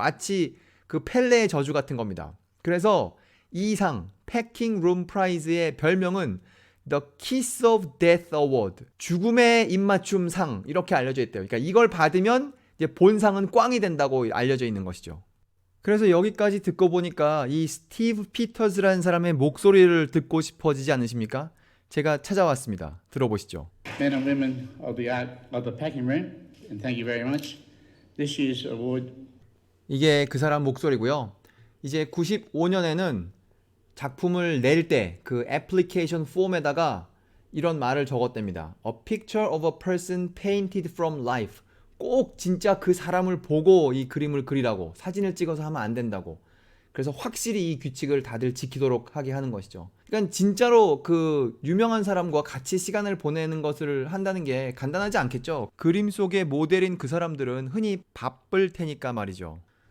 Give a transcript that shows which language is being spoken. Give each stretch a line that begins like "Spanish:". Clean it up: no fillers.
Korean: 마치 그 펠레의 저주 같은 겁니다. 그래서 이 상, 패킹 룸 프라이즈의 별명은 The Kiss of Death Award, 죽음의 입맞춤 상 이렇게 알려져 있대요. 그러니까 이걸 받으면 이제 본상은 꽝이 된다고 알려져 있는 것이죠. 그래서 여기까지 듣고 보니까 이 스티브 피터즈라는 사람의 목소리를 듣고 싶어지지 않으십니까? 제가 찾아왔습니다. 들어보시죠.
English: Men and women of the art of the packing room, and thank you very much. This year's award.
Korean: 이게 그 사람 목소리고요. 이제 95년에는 작품을 낼 때 그 애플리케이션 폼에다가 이런 말을 적었답니다.
English: A picture of a person painted from life.
Korean: 꼭 진짜 그 사람을 보고 이 그림을 그리라고, 사진을 찍어서 하면 안 된다고. 그래서 확실히 이 규칙을 다들 지키도록 하게 하는 것이죠. 그러니까 진짜로 그 유명한 사람과 같이 시간을 보내는 것을 한다는 게 간단하지 않겠죠. 그림 속의 모델인 그 사람들은 흔히 바쁠 테니까 말이죠.